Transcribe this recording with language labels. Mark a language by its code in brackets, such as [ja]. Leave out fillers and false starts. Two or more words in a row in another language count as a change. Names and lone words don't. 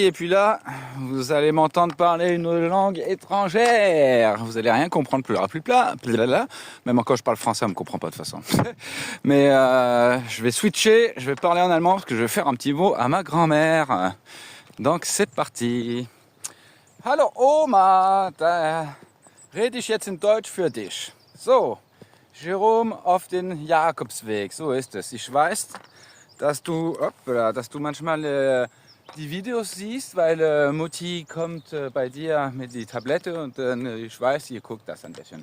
[fr] Et puis là, vous allez m'entendre parler une langue étrangère. Vous allez rien comprendre plus plat. Même quand je parle français, on me comprend pas de toute façon. Mais je vais switcher. Je vais parler en allemand parce que je vais faire un petit mot à ma grand-mère. Donc c'est parti. [de] Hallo Oma, da rede ich jetzt in Deutsch für dich. So, Jerome auf den Jakobsweg. So ist es. Ich weiß, dass du manchmal die Videos siehst, weil Mutti kommt bei dir mit die Tablette und ich weiß, ihr guckt das ein bisschen.